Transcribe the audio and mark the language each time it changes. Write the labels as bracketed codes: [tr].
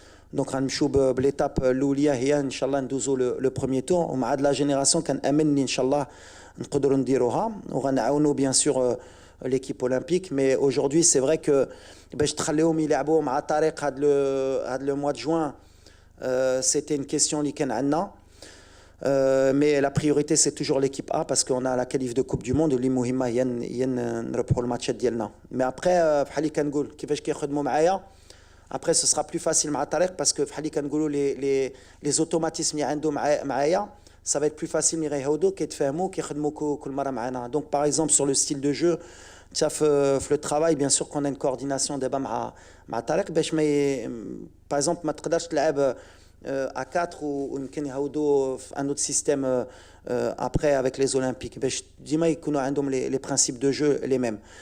[fr] Donc, on va l'étape l'oulia [ar] هي إن شاء الله ندوزو [fr] le premier tour. [ar] ومع هاد [fr] la génération [ar] كان أمني إن شاء الله نقدروا نديروها وغنعاونوا [fr] bien sûr l'équipe olympique. Mais aujourd'hui, c'est vrai que [ar] باش تخليهم يلعبوا مع طريق هاد [fr] le mois de juin, c'était une question [ar] اللي كان عندنا. [fr] Mais la priorité c'est toujours l'équipe A parce qu'on a la qualif de Coupe du Monde [ar] اللي مهمة هي نربحوا الماتشات ديالنا. [fr] Mais après [ar] بحال اللي كنقول كيفاش كيخدموا معايا [fr] après ce sera plus facile [ar] مع طارق parce que بحال اللي كنقولوا les automatismes اللي عنده معايا [fr] ça va être plus facile [ar] ملي غيهودوا كيتفاهموا كيخدموا كل مرة معنا. [fr] Donc par exemple sur le style de jeu في le travail bien sûr qu'on a une coordination [ar] دابا مع طارق باش ما [fr] par exemple [ar] ما تقدرش تلعب [fr] à 4 [ar] ou يمكن يهودوا في [fr] un autre système après avec les Olympiques [ar] باش ديما يكونوا عندهم [fr] les principes de jeu les mêmes.